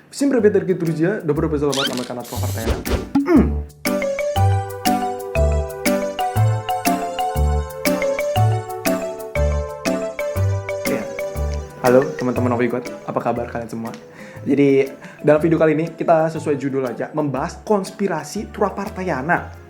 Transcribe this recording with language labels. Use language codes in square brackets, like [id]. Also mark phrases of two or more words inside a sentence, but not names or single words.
[ru] Всем привет, дорогие друзья! Добро пожаловать на мой канал про Partena. [id] Halo teman-teman Novigot, apa kabar kalian semua? Jadi dalam video kali ini kita sesuai judul aja, membahas konspirasi Tura Partayana.